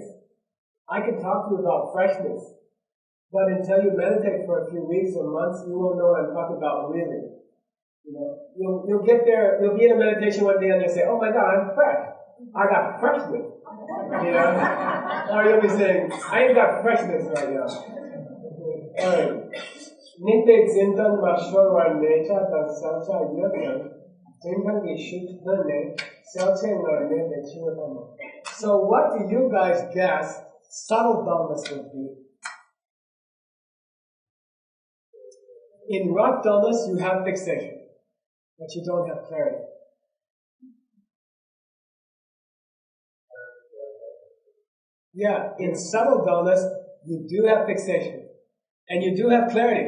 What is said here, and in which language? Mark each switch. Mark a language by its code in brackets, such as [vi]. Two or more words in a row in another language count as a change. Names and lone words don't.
[en] I can talk to you about freshness, but until you meditate for a few weeks or months, you won't know what I'm talking about really. You'll get there, you'll be in a meditation one day and you'll say, oh my God, I'm fresh. I got freshness. Or you'll be saying, I ain't got freshness right now. Alright. Nite zintan mashwar war necha da salcha yatan zintan vishut hane salcha narne dechivatama. So what do you guys guess subtle dullness would be? In rough dullness, you have fixation, but you don't have clarity. Yeah, in subtle dullness, you do have fixation, and you do have clarity.